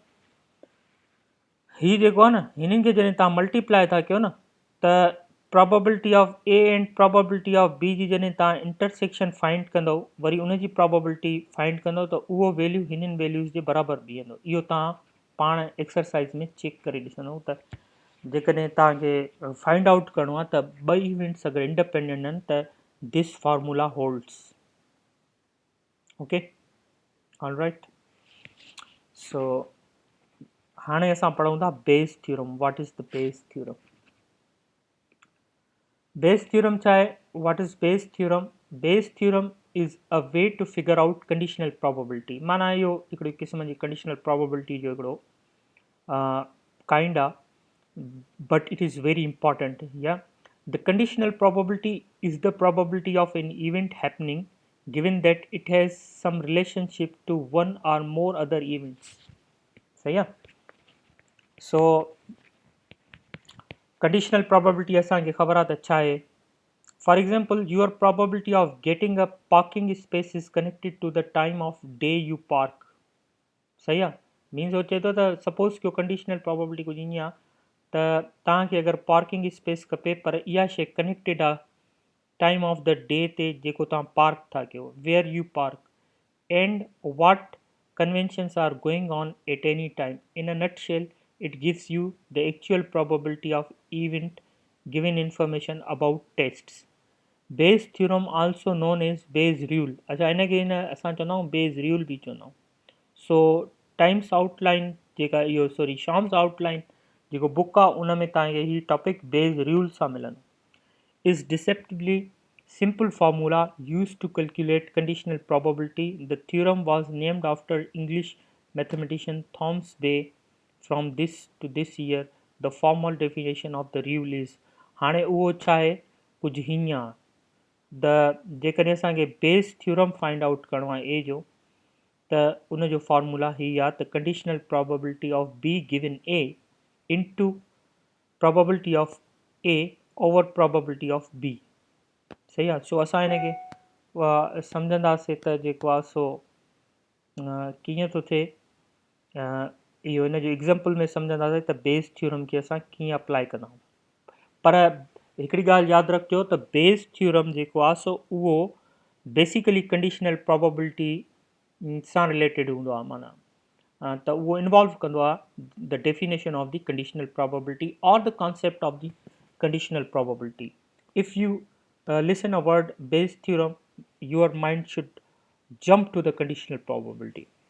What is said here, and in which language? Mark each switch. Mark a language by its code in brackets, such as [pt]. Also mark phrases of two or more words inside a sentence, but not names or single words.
[sd] ही जेको आहे न हिननि खे जॾहिं तव्हां मल्टीप्लाई था कयो न त [en] probability of A and probability of B [sd] जी जॾहिं तव्हां [en] intersection find [sd] कंदव वरी उनजी [en] probability find [sd] कंदव त उहो वैल्यू हिननि वैल्यूज़ जे बराबरि बीहंदो इहो तव्हां पाण एक्सरसाइज़ में चेक करे ॾिसंदव त जेकॾहिं तव्हांखे [en] find out [sd] करिणो आहे त ॿई इवेंट्स अगरि इंडिपेंडेंट आहिनि त [en] this formula holds okay alright so [sd] हाणे असां पढ़ूं था [en] Bayes theorem what is the Bayes theorem Bayes theorem [sd] छा आहे [en] what is Bayes theorem is a way to figure out conditional probability [sd] माना इहो हिकिड़ी क़िस्म जी [en] conditional probability [sd] जो हिकिड़ो [en] काइंड आहे but it is very important yeah the conditional probability is the probability of an event happening given that it has some relationship to one or more other events so yeah so conditional probability [sd] असांखे ख़बर आ त छा हे [en] for example your probability of getting a parking space is connected to the time of day you park [sd] सही आहे मीन्स हो चए थो त सपोज़ कयो [en] conditional probability [sd] कुझु ईअं आहे त तव्हांखे अगरि [en] parking space [sd] खपे पर इहा शइ कनेक्टेड आहे [en] time of the day [sd] ते जेको तव्हां पार्क था कयो [en] where you park and what conventions are going on at any time in a nutshell it gives you the actual probability of event given information about tests Bayes theorem also known as Bayes rule [sd] अच्छा इनखे इन असां चवंदा आहियूं [en] Bayes rule [sd] बि चवंदा आहियूं [en] so Times Outline [sd] जेका इहो [en] sorry Schaum's Outline [sd] जेको बुक आहे उन में तव्हांखे हीउ टॉपिक [en] Bayes rule [sd] सां मिलंदो [en] is deceptively simple formula used to calculate conditional probability the theorem was named after English mathematician Thomas Bay from this to this year the formal definition of the rule is [sd] हाणे उहो छा आहे कुझु हीअं आहे द जेकॾहिं असांखे [en] Bayes theorem find out [sd] करिणो आहे ए जो त उनजो फॉर्मूला ही आहे त [en] conditional probability of B given A into probability of A over probability of B [sd] सही आहे सो असां हिन खे सम्झंदासीं त जेको आहे सो कीअं थो थिए इहो हिन जो एग्ज़ाम्पल में सम्झंदासीं त [en] Bayes theorem [sd] खे असां कीअं अप्लाई कंदा आहियूं पर हिकिड़ी ॻाल्हि यादि रखिजो त [en] Bayes theorem [sd] जेको आहे सो उहो बेसिकली [en] conditional probability [sd] सां रिलेटेड हूंदो आहे माना त उहो इन्वॉल्व कंदो आहे [en] the definition of the conditional probability और the concept of the conditional probability if you listen a word Bayes theorem your mind should jump to the conditional probability.